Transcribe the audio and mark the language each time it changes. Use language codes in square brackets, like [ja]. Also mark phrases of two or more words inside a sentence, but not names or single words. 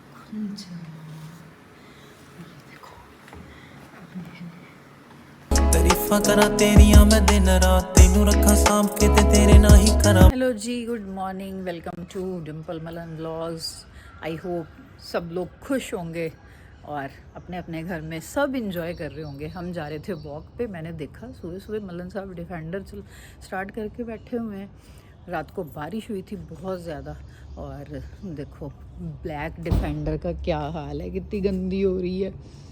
[pa] ਤਾਰੀਫ਼ਾਂ ਕਰਾਂ ਤੇਰੀਆਂ ਮੈਂ ਦਿਨ ਰਾਤ ਤੈਨੂੰ ਰੱਖਾਂ ਸਾਂਭ ਕੇ ਤੇ ਤੇਰੇ ਨਾਂ ਹੀ ਕਰਾਂ। [hi] हेलो जी, [en] Good morning, welcome to Dimple Malan vlogs. I hope [hi] सब लोग खुश होंगे और अपने अपने घर में सब इंजॉय कर रहे होंगे। हम जा रहे थे वॉक पे, मैंने देखा सुबह सुबह मलन साहब डिफेंडर स्टार्ट करके बैठे हुए हैं। रात को बारिश हुई थी बहुत ज़्यादा और देखो ब्लैक डिफेंडर का क्या हाल है, कितनी गंदी हो रही है।